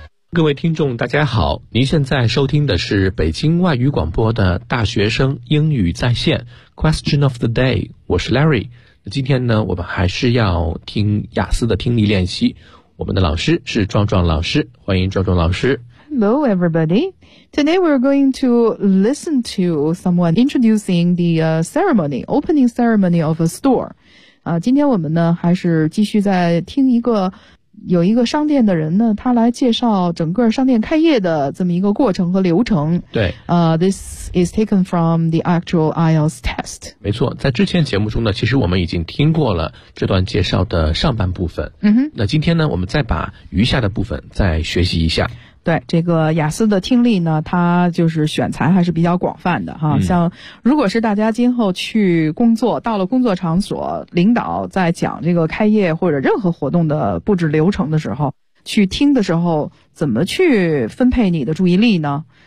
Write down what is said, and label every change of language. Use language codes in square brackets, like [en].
[zh] 各位听众大家好，您现在收听的是北京外语广播的大学生英语在线 Question of the day， 我是 Larry。今天呢，我们还是要听雅思的听力练习，我们的老师是壮壮老师，欢迎壮壮老师。 [en] Hello everybody. Today we're going to listen to someone introducing the ceremony, opening ceremony of a store. [zh] 今天我们呢还是继续在听一个有一个商店的人呢，他来介绍整个商店开业的这么一个过程和流程。对。 [en] This is taken from the actual IELTS test. [zh] 没错，在之前节目中呢，其实我们已经听过了这段介绍的上半部分。嗯哼。那今天呢，我们再把余下的部分再学习一下。对，这个雅思的听力呢，它就是选材还是比较广泛的哈。像如果是大家今后去工作，到了工作场所，领导在讲这个开业或者任何活动的布置流程的时候，去听的时候，怎么去分配你的注意力呢？